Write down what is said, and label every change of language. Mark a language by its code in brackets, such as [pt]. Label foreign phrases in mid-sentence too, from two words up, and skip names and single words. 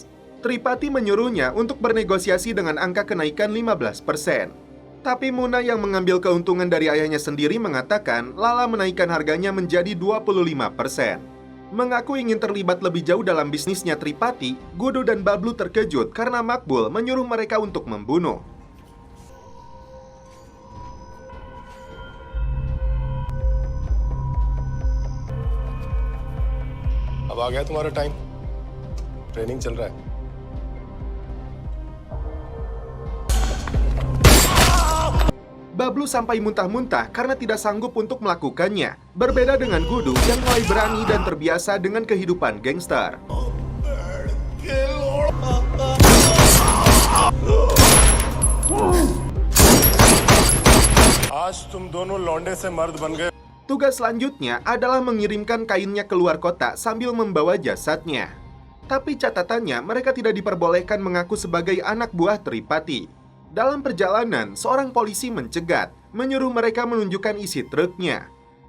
[id] Tripati menyuruhnya untuk bernegosiasi dengan angka kenaikan 15%. Tapi Muna yang mengambil keuntungan dari ayahnya sendiri mengatakan Lala menaikkan harganya menjadi 25%. Mengaku ingin terlibat lebih jauh dalam bisnisnya Tripati, Gudu dan Bablu terkejut karena Makbul menyuruh mereka untuk membunuh. [hi] अब आ गया तुम्हारा टाइम. ट्रेनिंग चल रहा है. [id] Bablu sampai muntah-muntah karena tidak sanggup untuk melakukannya. Berbeda dengan Gudu yang mulai berani dan terbiasa dengan kehidupan gangster. [hi] आज तुम दोनों लौंडे से मर्द बन गए. [id] Tugas selanjutnya adalah mengirimkan kainnya keluar kota sambil membawa jasadnya. Tapi catatannya, mereka tidak diperbolehkan mengaku sebagai anak buah Tripati. Dalam perjalanan, seorang polisi mencegat, menyuruh mereka menunjukkan isi truknya.